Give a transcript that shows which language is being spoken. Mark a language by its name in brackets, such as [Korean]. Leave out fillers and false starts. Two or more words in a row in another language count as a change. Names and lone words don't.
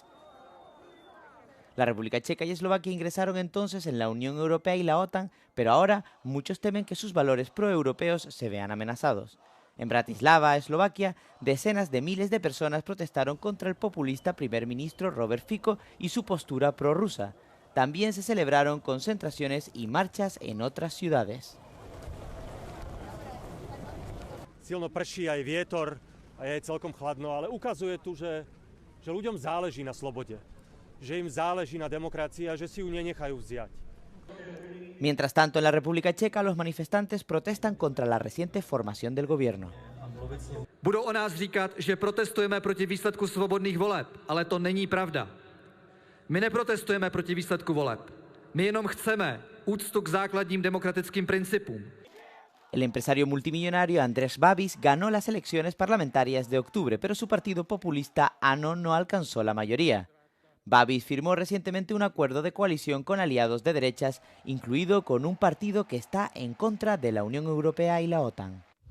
[Spanish] La República Checa y Eslovaquia ingresaron entonces en la Unión Europea y la OTAN, pero ahora muchos temen que sus valores proeuropeos se vean amenazados. En Bratislava, Eslovaquia, decenas de miles de personas protestaron contra el populista primer ministro Robert Fico y su postura prorrusa. También se celebraron concentraciones y marchas en otras ciudades. [Slovak] Silno prší aj vietor a je celkom chladno, ale ukazuje tu, že ľuďom záleží na slobode, že im záleží na demokracii a že si ju nenechajú vziať. [Spanish] Mientras tanto, en la República Checa, los manifestantes protestan contra la reciente formación del gobierno. [Czech] Budou o nás říkat, že protestujeme proti výsledku svobodných voleb, ale to není pravda. My neprotestujeme proti výsledku voleb. My jenom chceme úctu k základním demokratickým principům. [Spanish] El empresario multimillonario Andrés Babis ganó las elecciones parlamentarias de octubre, pero su partido populista ANO no alcanzó la mayoría. Babis firmó recientemente un acuerdo de coalición con aliados de derechas, incluido con un partido que está en contra de la Unión Europea y la OTAN.